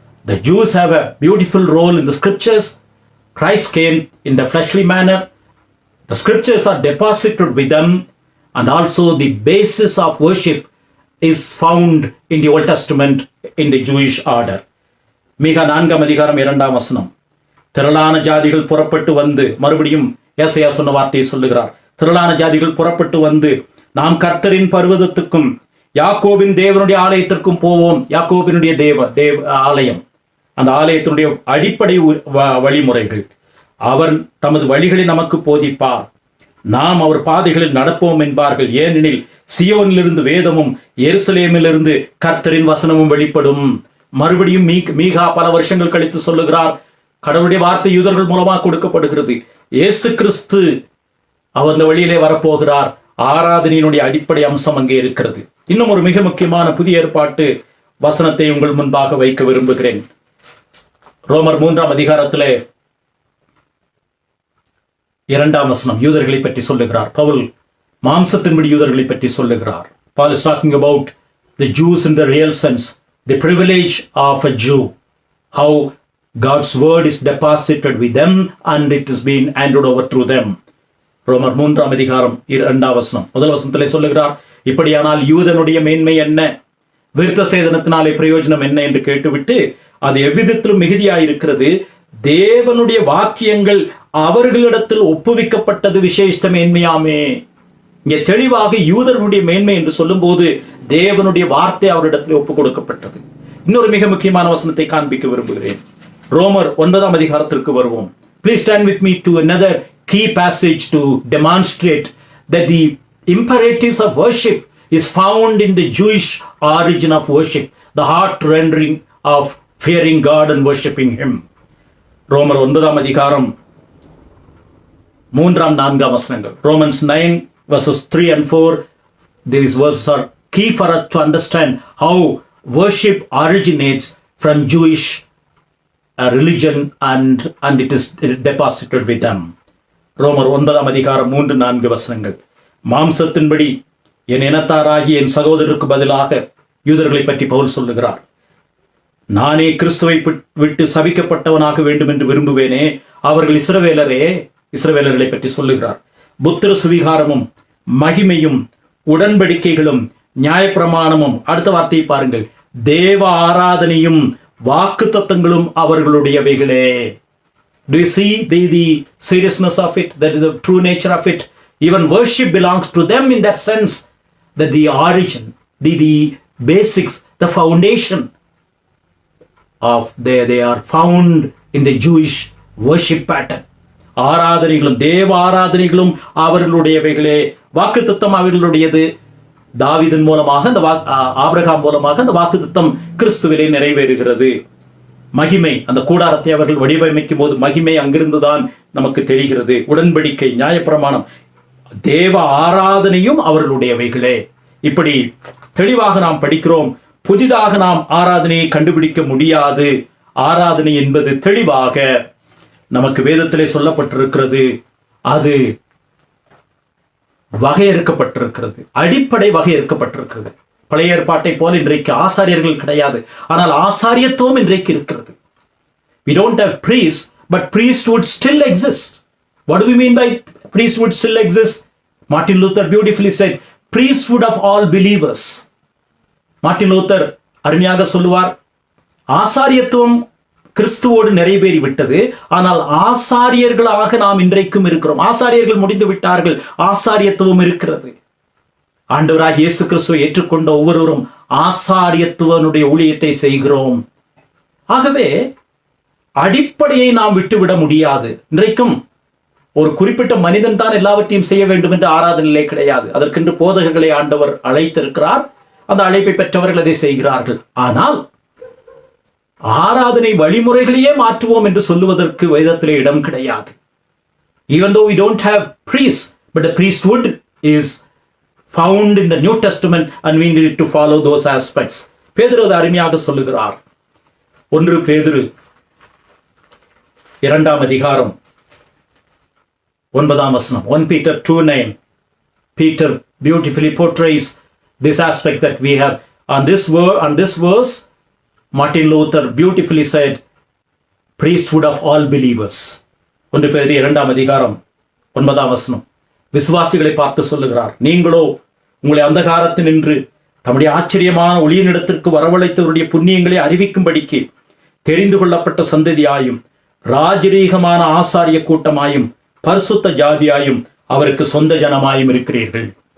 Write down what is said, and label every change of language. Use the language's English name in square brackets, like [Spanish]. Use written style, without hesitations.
[English] The Jews have a beautiful role in the scriptures. Christ came in the fleshly manner. The scriptures are deposited with them, and also the basis of worship is found in the Old Testament in the Jewish order. [Tamil] மீகா 4 அதிகாரம் 2ஆம் வசனம். திரளான ஜாதிகள் புறப்பட்டு வந்து, மறுபடியும் ஏசாயா சொன்ன வார்த்தையை சொல்லுகிறார். திரளான ஜாதிகள் புறப்பட்டு வந்து, நாம் கர்த்தரின் பர்வதத்துக்கும் யாக்கோபின் தேவனுடைய ஆலயத்திற்கும் போவோம். யாக்கோபினுடைய தேவ ஆலயம், அந்த ஆலயத்தினுடைய அடிப்படை வழிமுறைகள். அவர் தமது வழிகளை நமக்கு போதிப்பார், நாம் அவர் பாதைகளில் நடப்போம் என்பார்கள். ஏனெனில் சியோனிலிருந்து வேதமும் எருசலேமிலிருந்து கர்த்தரின் வசனமும் வெளிப்படும். மறுபடியும் மீகா பல வருஷங்கள் கழித்து சொல்லுகிறார், கடவுளுடைய வார்த்தை யூதர்கள் மூலமாக கொடுக்கப்படுகிறது. இயேசு கிறிஸ்து அவர் அந்த வழியிலே வரப்போகிறார். ஆராதனையினுடைய அடிப்படை அம்சம் அங்கே இருக்கிறது. இன்னும் ஒரு மிக முக்கியமான புதிய ஏற்பாட்டு வசனத்தை உங்கள் முன்பாக வைக்க விரும்புகிறேன். ரோமர் 3ஆம் அதிகாரத்திலே 2ஆம் வசனம் யூதர்களை பற்றி சொல்லுகிறார். பவுல் மாம்சத்தின்படி யூதர்களை பற்றி சொல்லுகிறார். [English] Paul is talking about the Jews in the real sense, the privilege of a Jew, how God's word is deposited with them and it is being handed over through them. [Tamil] ரோமர் 3ஆம் அதிகாரம் 2ஆம் வசனம். முதல் வசனத்திலே சொல்லுகிறார், இப்படியானால் யூதனுடைய மேன்மை என்ன, விருத்த சேதனத்தினாலே பிரயோஜனம் என்ன என்று கேட்டுவிட்டு, அது எவ்விதத்திலும் மிகுதியாயிருக்கிறது, தேவனுடைய வாக்கியங்கள் அவர்களிடத்தில் ஒப்புவிக்கப்பட்டது விசேஷ மேன்மையாமே. இங்கே தெளிவாக யூதர்களுடைய மேன்மை என்று சொல்லும் போது தேவனுடைய வார்த்தை அவரிடத்தில் ஒப்பு கொடுக்கப்பட்டது. இன்னொரு மிக முக்கியமான வசனத்தை காண்பிக்க விரும்புகிறேன். ரோமர் 9ஆம் அதிகாரத்திற்கு வருவோம். [English] Please stand with me to another key passage to demonstrate that the imperatives of worship is found in the Jewish origin of worship, the heart rendering of fearing God and worshiping Him. [Tamil] ரோமர் 9ஆம் அதிகாரம் 3ஆம் 4ஆம் வசனங்கள். [English] Romans 9 verses 3 and 4. These verses are key for us to understand how worship originates from Jewish religion and it is deposited with them. [Tamil] ரோமர் 9ஆம் அதிகாரம் 3-4 வசனங்கள். மாம்சத்தின்படி என் இனத்தாராகி என் சகோதரருக்கு பதிலாக யூதர்களை பற்றி பவுல் சொல்லுகிறார். நானே கிறிஸ்துவை விட்டு சபிக்கப்பட்டவனாக வேண்டும் என்று விரும்புவேனே, அவர்கள் இஸ்ரவேலர்களை பற்றி சொல்லுகிறார். புத்திர சுவிகாரமும் மகிமையும் உடன்படிக்கைகளும் நியாயப்பிரமாணமும், அடுத்த வார்த்தையை பாருங்கள், தேவ ஆராதனையும் வாக்கு தத்தங்களும் அவர்களுடையவைகளே. [English] Do you see the seriousness of it? That is the true nature of it. Even worship belongs to them in that sense, that the origin, the basics, the foundation of they are found in the Jewish worship pattern. [Tamil] ஆராதனைகளும் தேவ ஆராதனைகளும் அவர்களுடையவைகளே, வாக்குத்தத்தம் அவர்களுடையது. தாவீதின் மூலமாக அந்த Abraham மூலமாக அந்த வாக்குத்தத்தம் கிறிஸ்துவிலே நிறைவேறுகிறது. மகிமை, அந்த கூடாரத்தை அவர்கள் வடிவமைக்கும் போது மகிமை அங்கிருந்துதான் நமக்கு தெரிகிறது. உடன்படிக்கை, நியாயப்பிரமாணம், தேவ ஆராதனையும் அவர்களுடையவைகளே. இப்படி தெளிவாக நாம் படிக்கிறோம். புதிதாக நாம் ஆராதனையை கண்டுபிடிக்க முடியாது. ஆராதனை என்பது தெளிவாக நமக்கு வேதத்திலே சொல்லப்பட்டிருக்கிறது. அது வகையறுக்கப்பட்டிருக்கிறது, அடிப்படை வகையறுக்கப்பட்டிருக்கிறது. பழைய ஏற்பாட்டை போல இன்றைக்கு ஆசாரியர்கள் கிடையாது, ஆனால் ஆசாரியத்துவம் இன்றைக்கு இருக்கிறது. [English] We don't have priests, but priesthood still exists. What do we mean by priesthood still exists? Martin Luther beautifully said, priesthood of all believers. [Tamil] Martin Luther அருமையாக சொல்லுவார், ஆசாரியத்துவம் கிறிஸ்துவோடு நிறைவேறி விட்டது. ஆனால் ஆசாரியர்களாக நாம் இன்றைக்கும் இருக்கிறோம். ஆசாரியர்கள் முடிந்து விட்டார்கள், ஆசாரியத்துவம் இருக்கிறது. ஆண்டவராகிய இயேசு கிறிஸ்துவை ஏற்றுக்கொண்ட ஒவ்வொருவரும் ஆசாரியத்துவனுடைய ஊழியத்தை செய்கிறோம். ஆகவே அடிப்படையை நாம் விட்டுவிட முடியாது. இன்றைக்கும் ஒரு குறிப்பிட்ட மனிதன் தான் எல்லாவற்றையும் செய்ய வேண்டும் என்று ஆராதனையிலே கிடையாது. அதற்கென்று போதகர்களை ஆண்டவர் அழைத்திருக்கிறார். அந்த அழைப்பை பெற்றவர்கள் அதை செய்கிறார்கள். ஆனால் ஆராதனை வழிமுறைகளையே மாற்றுவோம் என்று சொல்லுவதற்கு வேதத்திலே இடம் கிடையாது. [English] Even though we don't have priests, but the priesthood is found in the New Testament and we need to follow those aspects. [Tamil] பேதுரு அதை அருமையாக சொல்லுகிறார். 1 பேதுரு 2 அதிகாரம் 9 வசனம். [English] 1 Peter 2:9. Peter beautifully portrays this aspect that we have. On this verse, Martin Luther beautifully said, priesthood of all believers. [Tamil] 1 பேதுரு 2 அதிகாரம் 9 வசனம். விசுவாசிகளை பார்த்து சொல்லுகிறார், நீங்களோ உங்களை அந்தகாரத்தில் நின்று தம்முடைய ஆச்சரியமான ஒளியினிடத்திற்கு வரவழைத்தவருடைய புண்ணியங்களை அறிவிக்கும்படிக்கு தெரிந்து கொள்ளப்பட்ட சந்ததியாயும் ராஜரீகமான ஆசாரிய கூட்டமாயும் பரிசுத்த ஜாதியாயும் அவருக்கு சொந்த ஜனமாயும் இருக்கிறீர்கள்.